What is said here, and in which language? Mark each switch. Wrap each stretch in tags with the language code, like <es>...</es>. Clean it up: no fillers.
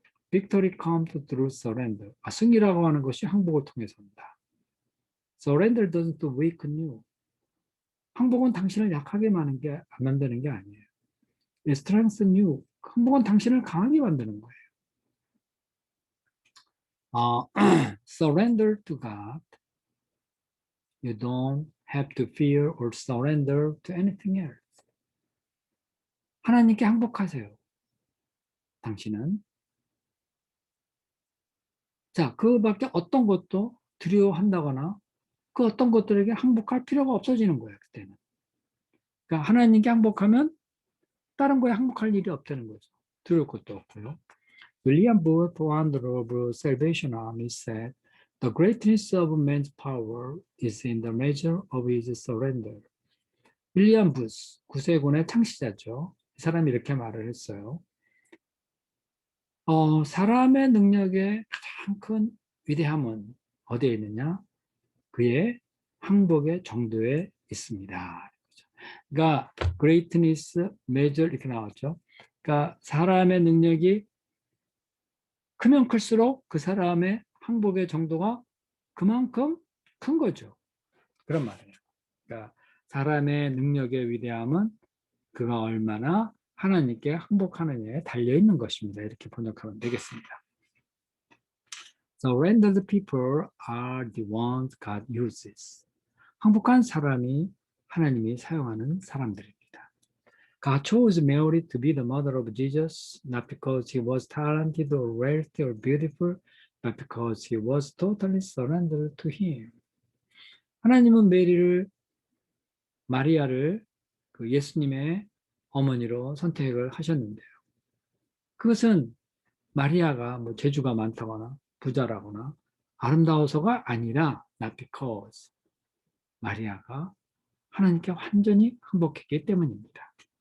<en>Victory comes through surrender.</en> <ko>승리라고 하는 것이 항복을 통해서 온다.</ko> <en>Surrender doesn't weaken you.</en> <ko>항복은 당신을 약하게 만드는 게 아니에요.</ko> <en>It strengthens you.</en> <ko>항복은 당신을 강하게 만드는 거예요.</ko> <en>Surrender to God. You don't have to fear or surrender to anything else.</en> <ko>하나님께 항복하세요. 당신은. 자, 그 밖에 어떤 것도 두려워한다거나 그 어떤 것들에게 항복할 필요가 없어지는 거예요, 그때는. 그러니까 하나님께 항복하면 다른 거에 항복할 일이 없다는 거죠. 두려울 것도 없고요.</ko> <en>William Booth, founder of Salvation Army, said, "The greatness of man's power is in the measure of his surrender."</en> <ko>윌리엄 부스, 구세군의 창시자죠. 이 사람이 이렇게 말을 했어요. 사람의 능력의 가장 큰 위대함은 어디에 있느냐? 그의 항복의 정도에 있습니다. 그러니까 greatness, measure 이렇게 나왔죠. 그러니까 사람의 능력이 크면 클수록 그 사람의 항복의 정도가 그만큼 큰 거죠. 그런 말이에요. 그러니까 사람의 능력의 위대함은 그가 얼마나 하나님께 항복하느냐에 달려있는 것입니다. 이렇게 번역하면 되겠습니다.</ko> <en>Surrendered people are the ones God uses.</en> <ko>항복한 사람이 하나님이 사용하는 사람들입니다.</ko> <en>God chose Mary to be the mother of Jesus, not because he was talented or wealthy or beautiful, but because he was totally surrendered to him.</en> <ko>하나님은 마리아를 그 예수님의 어머니로 선택을 하셨는데요. 그것은 마리아가 뭐 재주가 많다거나 부자라거나 아름다워서가 아니라</ko> <en>not because</en> <ko>마리아가 하나님께 완전히 항복했기 때문입니다.</ko>